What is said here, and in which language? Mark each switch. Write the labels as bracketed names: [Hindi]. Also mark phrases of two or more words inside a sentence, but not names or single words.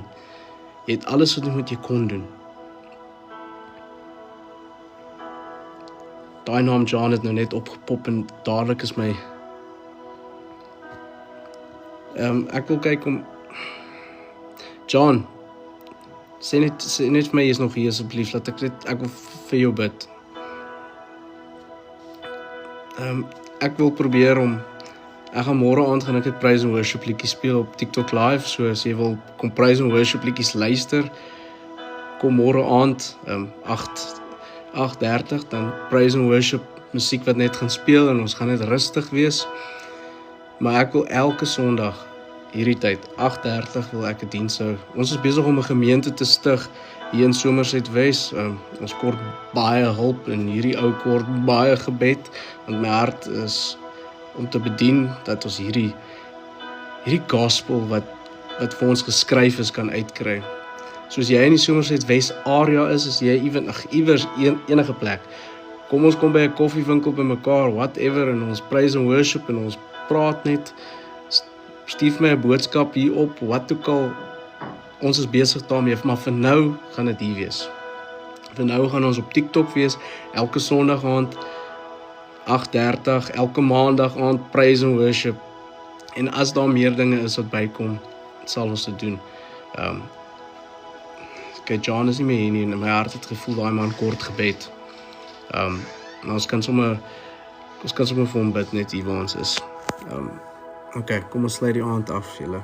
[Afrikaans] Jy het alles gedoen wat jy kon doen. Daai naam John het nou net opgepop en dadelik is my ek wil kyk om John, sê net vir my, jy is nog hier asseblief, laat ek wil vir jou bid. Ek wil probeer ek gaan môre aand gaan ek [English] praise and worship [Afrikaans] liedjies speel op TikTok live, so as jy wil kom [English] praise and worship [Afrikaans] liedjies luister, kom môre aand 8:30 dan [English] praise and worship [Afrikaans] musiek wat net gaan speel en ons gaan net rustig wees. Maar ek wil elke Sondag hierdie tyd 8:30 wil ek 'n diens hou. Ons is besig om 'n gemeente te stig hier in Somerset Wes. Ons kort baie hulp en hierdie ou kort baie gebed, want my hart is om te bedien dat ons hierdie gospel wat vir ons geskryf is kan uitkry. Soos jy in die Somerset Wes area is jy iewers enige plek. Kom ons kom by 'n koffiewinkel by mekaar, whatever, en ons [English] praise and worship [Afrikaans] en ons praat net. Stuur my 'n boodskap hier op, wat ook al, ons is besig daarmee, maar vir nou gaan dit hier wees. Vir nou gaan ons op TikTok wees, elke Sondag aand 8:30, elke Maandag aand [English] praise and worship. [Afrikaans] En as daar meer dinge is wat bykom, sal ons dit doen. John is nie meer hier nie, en my hart het gevoel daai man kort gebed. Maar ons kan sommer vir hom bid net hier waar ons is. Okay, kom ons sluit die aand af, julle.